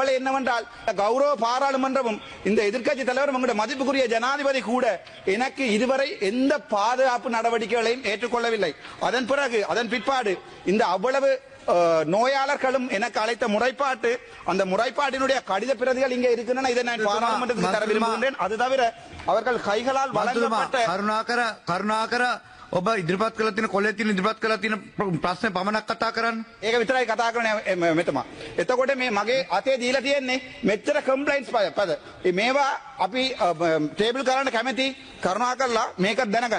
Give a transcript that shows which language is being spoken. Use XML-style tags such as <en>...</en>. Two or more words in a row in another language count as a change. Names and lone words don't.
<ta>மிகக்குரிய கவலை என்னவென்றால் கௌரவ பாராளுமன்றமும் இந்த எதிர்க்கட்சி தலைவர் உங்களுடைய மதிப்புக்குரிய ஜனாதிபதி கூட எனக்கு இதுவரை எந்த பாதுகாப்பு நடவடிக்கைகளையும் ஏற்றுக்கொள்ளவில்லை. அதன் பிறகு அதன் பிற்பாடு இந்த அவ்வளவு நோயாளர்களும் எனக்கு அழைத்த முறைப்பாட்டு அந்த முறைப்பாட்டினுடைய கடித பிரதிகள் இங்கே இருக்கின்றன. இதை நான் பாராளுமன்றத்தில் தர விரும்புகின்றேன். அது தவிர அவர்கள் கைகளால் வழங்கப்பட்ட</ta> <si>කරුණාකර ඔබ ඉදිරිපත් කළ තියෙන කොලේ තියෙන ඉදිරිපත් කළ තියෙන ප්‍රශ්න පමණක් කතා කරන්න. ඒක විතරයි කතා කරන්නේ මෙතම. එතකොට මේ මගේ අතේ දීලා තියෙන්නේ මෙච්චර කම්ප්ලයින්ට්ස් පද. මේවා අපි ටේබල් කරන්න කැමති කරුණාකරලා මේක දැනගන්න.</si>